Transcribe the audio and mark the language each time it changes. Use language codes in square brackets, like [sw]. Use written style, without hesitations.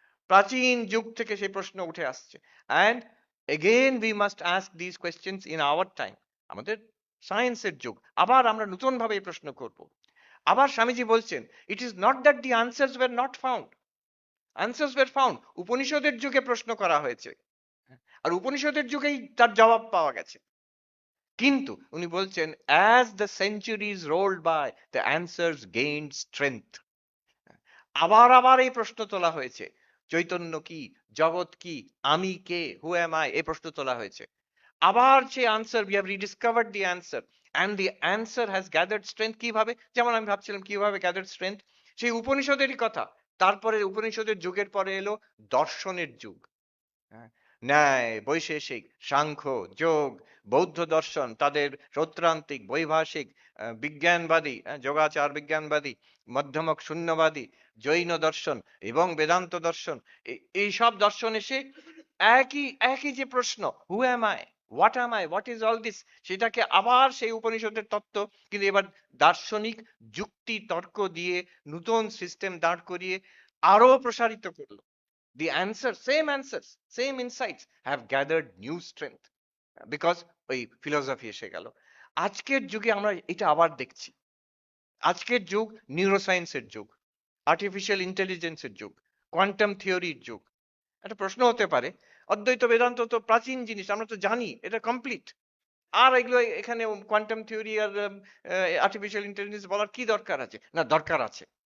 [bn] প্রাচীন যুগ থেকে সেই প্রশ্ন উঠে আসছে। [en] And again we must ask this questions in our time. [bn] আমাদের সায়েন্সের যুগ, আবার আমরা নতুন ভাবে এই প্রশ্ন করব। আবার স্বামীজি বলছেন, [en] It is not that the answers were not found, answers were found. [bn] উপনিষদের যুগে প্রশ্ন করা হয়েছে, আর উপনিষদের যুগেই তার জবাব পাওয়া গেছে। কিন্তু উনি বলছেন, [en] as the centuries rolled by the answers gained strength। [bn] আবার আবার এই প্রশ্ন তোলা হয়েছে, চৈতন্য কি, জগৎ কি, আমি কে, [en] who am I, [bn] এই প্রশ্ন তোলা হয়েছে। আবার সেই [en] Answer, we have rediscovered the answer, and the answer has gathered strength. [bn] কিভাবে? যেমন আমি ভাবছিলাম কিভাবে [en] gathered strength, [bn] সেই উপনিষদেরই কথা। তারপরে উপনিষদের যুগের পরে এলো দর্শনের যুগ। হ্যাঁ, ন্যায়, বৈশেষিক, সাংখ্য, যোগ, বৌদ্ধ দর্শন, তাদের সৌত্রান্তিক, বৈভাষিক, বিজ্ঞানবাদী, যোগাচার বিজ্ঞানবাদী, মধ্যমক শূন্যবাদী, জৈন দর্শন এবং বেদান্ত দর্শন, এই সব দর্শন এসে একই একই যে প্রশ্ন, [en] who am I, what is all this, [bn] সেটাকে আবার সেই উপনিষদের তত্ত্ব, কিন্তু এবার দার্শনিক যুক্তি তর্ক দিয়ে নতুন সিস্টেম দাঁড় করিয়ে আরো প্রসারিত করলো। [en] The answers, same insights have gathered new strength because [bn] ওই ফিলোসফি এসে গেল। আজকের যুগে আমরা এটা আবার দেখছি। আজকের যুগ নিউরোসায়েন্সের যুগ, আর্টিফিশিয়াল ইন্টেলিজেন্সের যুগ, কোয়ান্টাম থিওরির যুগ। একটা প্রশ্ন হতে পারে, অদ্বৈত বেদান্ত তো প্রাচীন জিনিস, আমরা তো জানি এটা কমপ্লিট, আর এগুলো এখানে কোয়ান্টাম থিওরি আর আর্টিফিশিয়াল ইন্টেলিজেন্স বলার কি দরকার আছে? না, দরকার আছে।